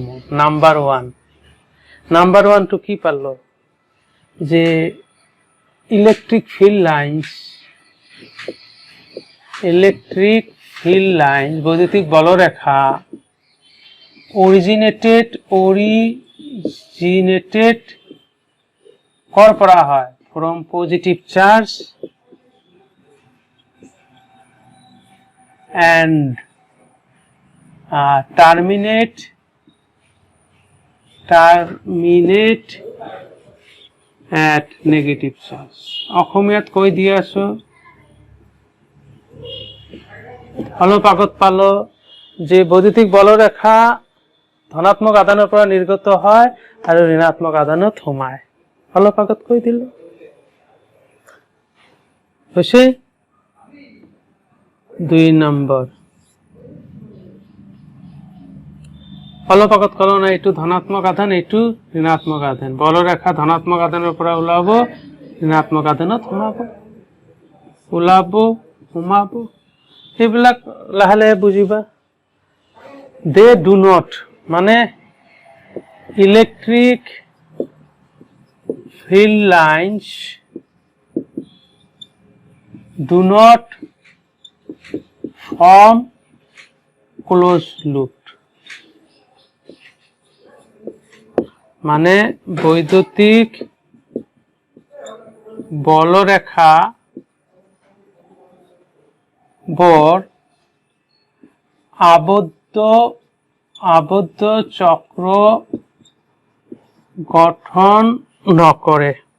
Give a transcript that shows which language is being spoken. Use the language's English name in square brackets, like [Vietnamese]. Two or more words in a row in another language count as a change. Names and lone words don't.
[English] number one two [Assamese] কি পারল? যে [English] electric field lines [Assamese] বৈদ্যুতিক বলরেখা অরিজিনেটেড কৰ পৰা হয়? [English] from positive charge and terminate at negative charge. [Assamese] অসমীয়াত কৈ দি আছো, অলপ আগত পালো যে বৈদ্যুতিক বলরেখা ধনাত্মক আধানৰ পৰা নিৰ্গত হয় আৰু ঋণাত্মক আধানত সোমায়। অলপ আগত কৈ দিল হৈছে। 2 নম্বৰ, অলপ আগত কলো না এইটো ধনাত্মক আধান, এইটো ঋণাত্মক আধান। বলরেখা ধনাত্মক আধানৰ পৰা ওলাব, ঋণাত্মক আধানত সোমাব। এইবিলাক লাহে লাহে বুজিবা। [English] they do not [Assamese] মানে ইলেকট্রিক [English] field lines do not form closed loop, [Assamese] মানে বৈদ্যুতিক বলরেখা বৰ আবদ্ধ চক্র গঠন নকৰে।